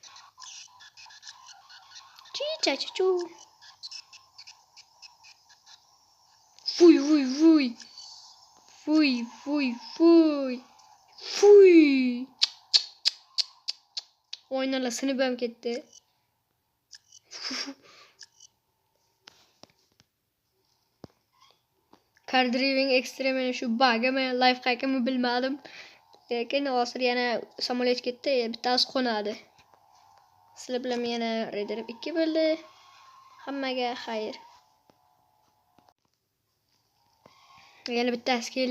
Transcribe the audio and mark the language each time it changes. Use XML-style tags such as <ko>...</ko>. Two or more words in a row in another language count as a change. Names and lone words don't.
<uz>Chicha. Fuy. Oynalar sinib ham ketdi.</uz> <en>Car driving extreme</en> <uz>shu bagmi,</uz> <en>life hackmi</en> <uz>bilmadim. Lekin hozir yana samolyot ketdi, bittasi qo'nadi. Sizlar bilan yana Raider 2 bo'ldi. Hammaga xayr. Yana bittasi keldi.</uz>